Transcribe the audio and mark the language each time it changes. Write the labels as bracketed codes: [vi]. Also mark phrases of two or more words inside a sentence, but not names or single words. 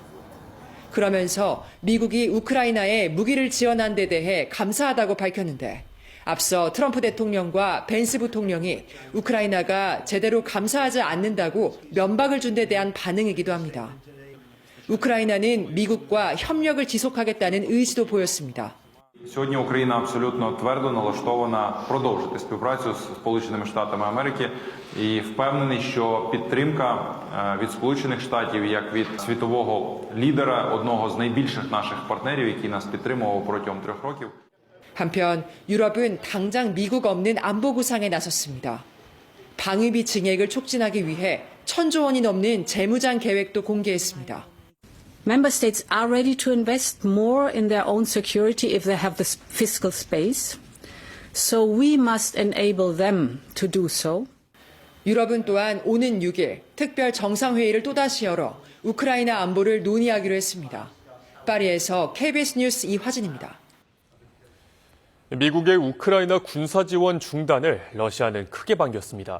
[ko] 그러면서 미국이 우크라이나에 무기를 지원한 데 대해 감사하다고 밝혔는데 앞서 트럼프 대통령과 벤스 부통령이 우크라이나가 제대로 감사하지 않는다고 면박을 준 데 대한 반응이기도 합니다. 우크라이나는 미국과 협력을 지속하겠다는 의지도 보였습니다. [uk] Сьогодні Україна абсолютно твердо налаштована продовжити співпрацю з Сполученими Штатами Америки і впевнений, що підтримка від Сполучених Штатів як від світового лідера, одного з найбільших наших партнерів, який нас підтримував протягом 3 років. [ko] 한편 유럽은 당장 미국 없는 안보 구상에 나섰습니다. 방위비 증액을 촉진하기 위해 1,000조 원이 넘는 재무장 계획도 공개했습니다. [en] Member states are ready to invest more in their own security if they have the fiscal space. So we must enable them to do so. [ko] 유럽은 또한 오는 6일 특별 정상회의를 또다시 열어 우크라이나 안보를 논의하기로 했습니다. 파리에서 KBS 뉴스 이화진입니다. 미국의 우크라이나 군사 지원 중단을 러시아는 크게 반겼습니다.